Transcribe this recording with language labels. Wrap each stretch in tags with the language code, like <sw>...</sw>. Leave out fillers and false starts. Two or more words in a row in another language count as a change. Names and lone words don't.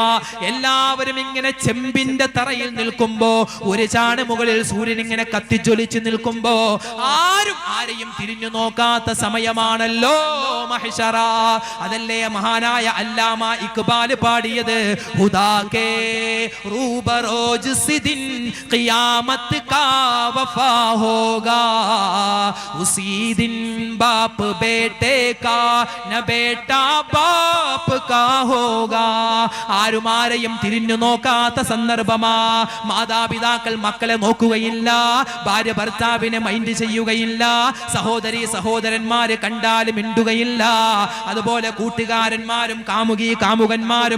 <ml>എല്ലാവരും ഇങ്ങനെ ചെമ്പിന്റെ തറയിൽ നിൽക്കുമ്പോ, ഒരു ചാണ് മുകളിൽ സൂര്യൻ ഇങ്ങനെ കത്തിജ്വലിച്ച് നിൽക്കുമ്പോ ആരും ആരെയും തിരിഞ്ഞു നോക്കാത്ത സമയമാണല്ലോ മഹ്ശറ. അതല്ലേ മഹാനായ അല്ലാമ ഇഖ്ബാൽ പാടിയത്,</ml> <ur>خدا کے روبرو جس دن قیامت کا وفا ہوگا، اسی دن باپ بیٹے کا نہ بیٹا باپ کا ہوگا.</ur> <ml>ആരും ആരെയും തിരിഞ്ഞു നോക്കാത്ത സന്ദർഭമാ. മാതാപിതാക്കൾ മാതാക്കൾ മക്കളെ നോക്കുകയില്ല, ഭാര്യ ഭർത്താവിനെ മൈൻഡ് ചെയ്യുകയില്ല, സഹോദരി സഹോദരന്മാര് കണ്ടാലും മിണ്ടുകയില്ല, അതുപോലെ കൂട്ടുകാരന്മാരും കാമുകന്മാരും.</ml>